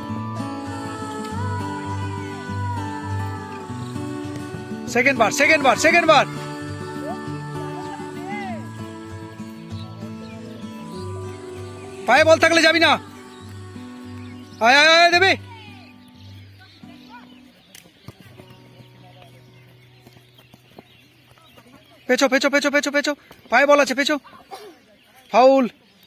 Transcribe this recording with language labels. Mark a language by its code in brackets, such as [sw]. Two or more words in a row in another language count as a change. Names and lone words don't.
[bn] সেকেন্ড বার সেকেন্ড বার সেকেন্ড বার। পায়ে বল থাকলে যাবি না। আয় আয় আয়, দেবে। পেছো পেছো পেছো পেছো পেছো, পায়ে বল আছে, পেছো। ফাউল।